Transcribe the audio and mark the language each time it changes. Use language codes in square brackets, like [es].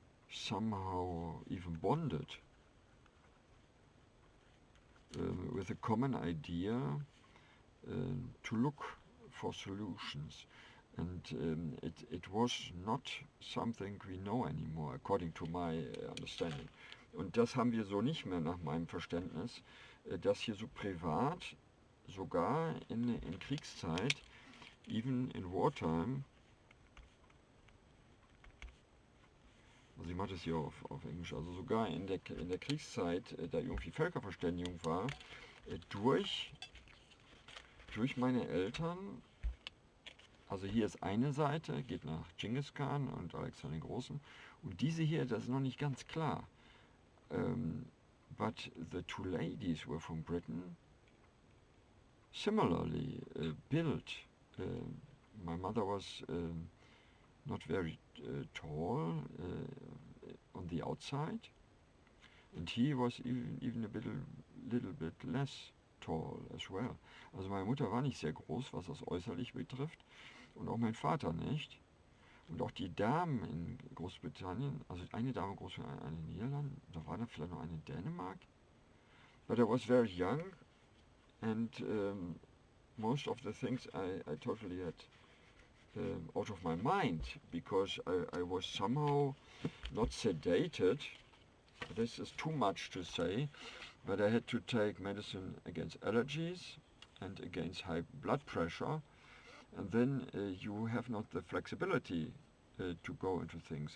[en] somehow even bonded with a common idea to look for solutions. And it was not something we know anymore, according to my understanding. [de] Und das haben wir so nicht mehr nach meinem Verständnis, dass hier so privat, sogar in Kriegszeit, [en] even in wartime, [de] also ich mache das hier auf Englisch, also sogar in der Kriegszeit, da irgendwie Völkerverständigung war, durch meine Eltern. Also hier ist eine Seite, geht nach Genghis Khan und Alexander den Großen, und diese hier, das ist noch nicht ganz klar. [en] But the two ladies were from Britain, similarly built. My mother was not very tall on the outside, and he was even a little bit less tall as well. [de] Also meine Mutter war nicht sehr groß, was das äußerlich betrifft, und auch mein Vater nicht. Und auch die Damen in Großbritannien, also eine Dame in Großbritannien, eine in Niederlanden, da war dann vielleicht noch eine in Dänemark. [en] But I was very young, and most of the things I totally had out of my mind, because I was somehow not sedated. This is too much to say, but I had to take medicine against allergies and against high blood pressure, and then you have not the flexibility to go into things.